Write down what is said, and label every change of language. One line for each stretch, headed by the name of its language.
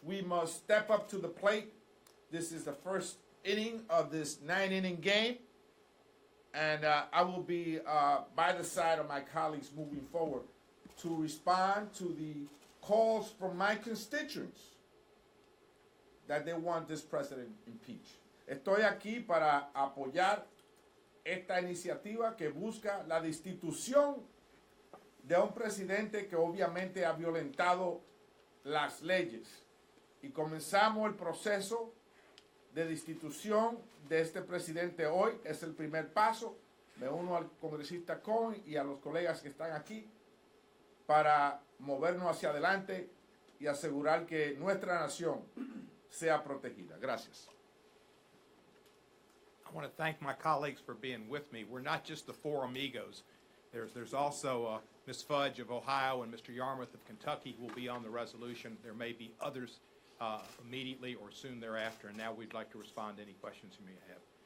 English: We must step up to the plate. This is the first inning of this 9-inning game, and I will be by the side of my colleagues moving forward to respond to the calls from my constituents that they want this president impeached.
Spanish: Estoy aquí para apoyar esta iniciativa que busca la destitución de un presidente que obviamente ha violentado las leyes. Y comenzamos el proceso de destitución de este presidente hoy. Es el primer paso. Me uno al congresista Cohen y a los colegas que están aquí para movernos hacia adelante y asegurar que nuestra nación sea protegida. Gracias.
English: I want to thank my colleagues for being with me. We're not just the four amigos. There's also Ms. Fudge of Ohio and Mr. Yarmouth of Kentucky will be on the resolution. There may be others immediately or soon thereafter, and now we'd like to respond to any questions you may have.